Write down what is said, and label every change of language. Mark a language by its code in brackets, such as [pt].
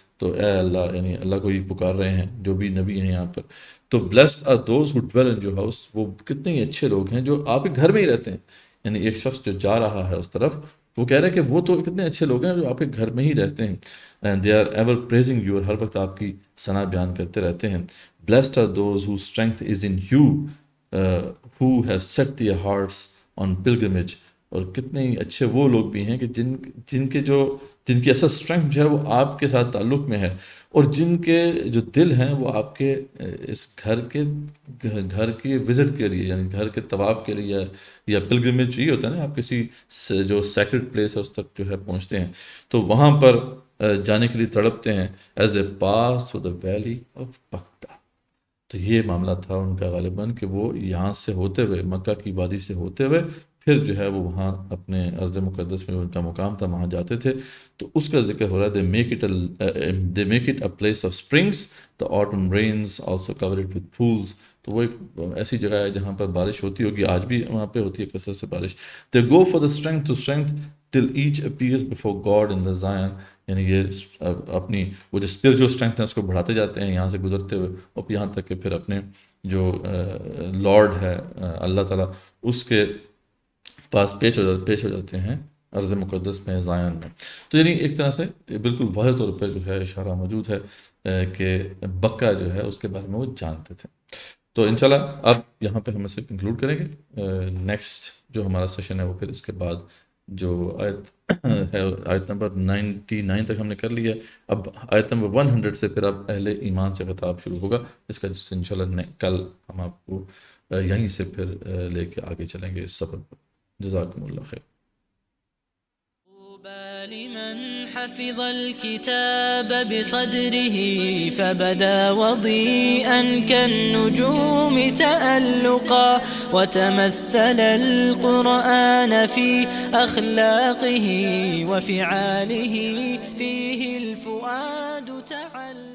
[ur] تو اے اللہ، یعنی اللہ کو ہی پکار رہے ہیں جو بھی نبی ہیں یہاں پر. تو [en] blessed are those who dwell in your house، [ur] وہ کتنے ہی اچھے لوگ ہیں جو آپ کے گھر میں ہی رہتے ہیں. یعنی ایک شخص جو جا رہا ہے اس طرف، وہ کہہ رہا ہے کہ وہ تو کتنے اچھے لوگ ہیں جو آپ کے گھر میں ہی رہتے ہیں. [en] and they are ever praising you, [ur] ہر وقت آپ کی ثنا بیان کرتے رہتے ہیں. [en] blessed are those whose strength is in you who have set their hearts on pilgrimage. [ur] اور کتنے ہی اچھے وہ لوگ بھی ہیں کہ جن کی اصل اسٹرینتھ جو ہے وہ آپ کے ساتھ تعلق میں ہے، اور جن کے جو دل ہیں وہ آپ کے اس گھر کی وزٹ کے لیے، یعنی گھر کے طواف کے لیے یا پلگرمیج یہ ہوتا ہے نا، آپ کسی جو سیکرڈ پلیس ہے اس تک جو ہے پہنچتے ہیں تو وہاں پر جانے کے لیے تڑپتے ہیں. [en] As a pass through the valley of Mecca. [ur] تو یہ معاملہ تھا ان کا غالباً کہ وہ یہاں سے ہوتے ہوئے، مکہ کی وادی سے ہوتے ہوئے، پھر جو ہے وہ وہاں اپنے ارض مقدس میں ان کا مقام تھا، وہاں جاتے تھے. تو اس کا ذکر ہو رہا ہے. [en] they make it a place of springs, the autumn rains also cover it with pools. [ur] تو وہ ایک ایسی جگہ ہے جہاں پر بارش ہوتی ہوگی، آج بھی وہاں پہ ہوتی ہے کثرت سے بارش. [en] they go for the strength to strength till each appears before God in the Zion. [ur] یعنی یہ اپنی وہ جو اسپرچوئل اسٹرینتھ ہے اس کو بڑھاتے جاتے ہیں یہاں سے گزرتے ہوئے، اور یہاں تک کہ پھر اپنے جو لارڈ ہے اللہ تعالیٰ اس کے پاس پیش ہو جاتے ہیں ارض مقدس میں، زائن میں. تو یعنی ایک طرح سے بالکل واضح طور پر جو ہے اشارہ موجود ہے کہ بکہ جو ہے اس کے بارے میں وہ جانتے تھے. تو انشاءاللہ اب یہاں پہ ہم اسے کنکلوڈ کریں گے. نیکسٹ جو ہمارا سیشن ہے وہ پھر اس کے بعد جو آیت ہے، آیت نمبر 99 تک ہم نے کر لیا. اب آیت نمبر 100 سے پھر اب اہل ایمان سے خطاب شروع ہوگا، اس کا جس سے انشاءاللہ کل ہم آپ کو یہیں سے پھر لے کے آگے چلیں گے اس سفر پر. جزاکم اللہ خیر. [ar] لمن حفظ الكتاب بصدره فبدا وضيئا كالنجوم تألقا وتمثل القرآن في أخلاقه وفعاله فيه الفؤاد تعلقا.